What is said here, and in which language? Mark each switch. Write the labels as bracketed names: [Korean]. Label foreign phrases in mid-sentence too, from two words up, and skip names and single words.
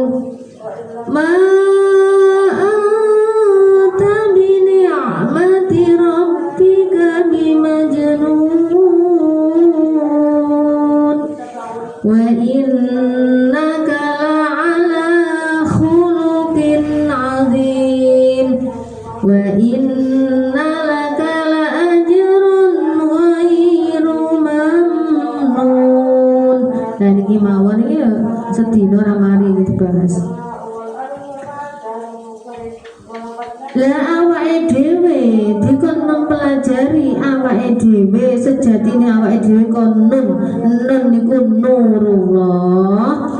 [Arabic] ما وإنك لعلى خلق عظيم وإن لك لأجرا غير ممنون. [Javanese] Nah niki mawon iki sedina ra mari dibahas. Lah awake dhewe dikon mempelajari awake dhewe sejatine awake dhewe kon nun niku nurullah.